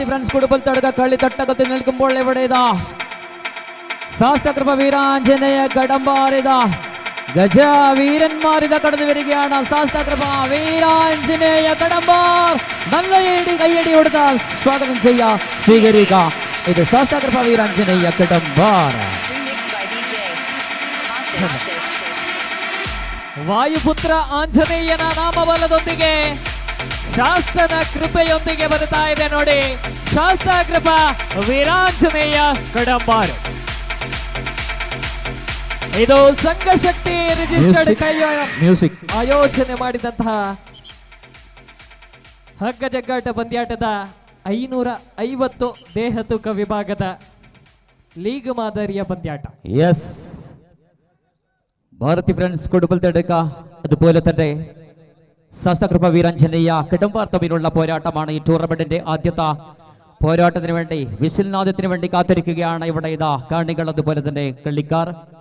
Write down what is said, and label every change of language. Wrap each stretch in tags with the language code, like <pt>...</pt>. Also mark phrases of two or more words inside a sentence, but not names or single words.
<ml>ഫ്രണ്ട്സ് കുടുംബൽ തടുക്ക കളി തട്ടകത്തിൽ നിൽക്കുമ്പോൾ ഇവിടെ ഇതാ ശാസ്ത്രകൃപ വീരാഞ്ജനേയ കടമ്പാർ ഇതാ ഗജ വീരന്മാരിത കടന്നു വരികയാണ്. ശാസ്താകൃപ വീരാഞ്ജനേയ കടമ്പാർ നല്ല കയ്യടി കൊടുത്താൽ സ്വാഗതം ചെയ്യാം, സ്വീകരിക്ക. ഇത് ശാസ്താകൃപ വീരാഞ്ജനേയ കടമ്പാർ.</ml> <kn>ವಾಯುಪುತ್ರ ಆಂಜನೇಯನ ನಾಮಬಲದೊಂದಿಗೆ ಶಾಸ್ತನ ಕೃಪೆಯೊಂದಿಗೆ ಬರ್ತಾ ಇದೆ ನೋಡಿ. ಶಾಸ್ತ ಕೃಪಾ ವೀರಾಂಜನೇಯ ಕಡಂಬಾರು. ಇದು ಸಂಘಶಕ್ತಿ ರಿಜಿಸ್ಟರ್ಡ್ ಮ್ಯೂಸಿಕ್ ಆಯೋಜನೆ ಮಾಡಿದಂತಹ ಹಗ್ಗ ಜಗ್ಗಾಟ ಪಂದ್ಯಾಟದ 550 ದೇಹ ತೂಕ ವಿಭಾಗದ ಲೀಗ್ ಮಾದರಿಯ ಪಂದ್ಯಾಟ.</kn> <ml>യെസ്, ഭാരതി ഫ്രണ്ട്സ് കൊടുപ്പൽ തടുക്ക, അതുപോലെ തന്നെ ശാസ്താകൃപ വീരാഞ്ജനേയ കടമ്പാർ തമ്മിലുള്ള പോരാട്ടമാണ് ഈ ടൂർണമെന്റിന്റെ ആദ്യത്തെ പോരാട്ടത്തിന് വേണ്ടി. വിസിൽനാദത്തിന് വേണ്ടി കാത്തിരിക്കുകയാണ് ഇവിടെ ഇതാ കാണികൾ, അതുപോലെ തന്നെ കളിക്കാർ.</ml>